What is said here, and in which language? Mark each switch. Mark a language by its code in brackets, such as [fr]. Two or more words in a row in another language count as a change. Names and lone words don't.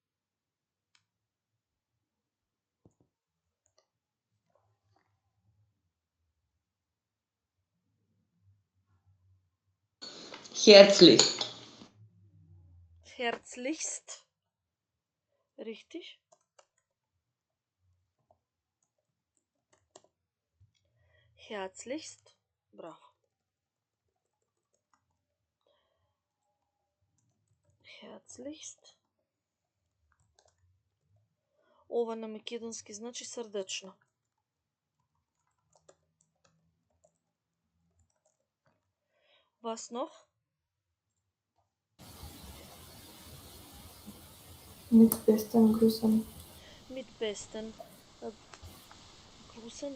[de] Herzlich. Herzlichst. Richtig. Herzlichst. Браво. Herzlichst. [mk] Ова на македонски значи срдечно. [de] Was noch? Mit besten Grüßen. Mit besten Grüßen.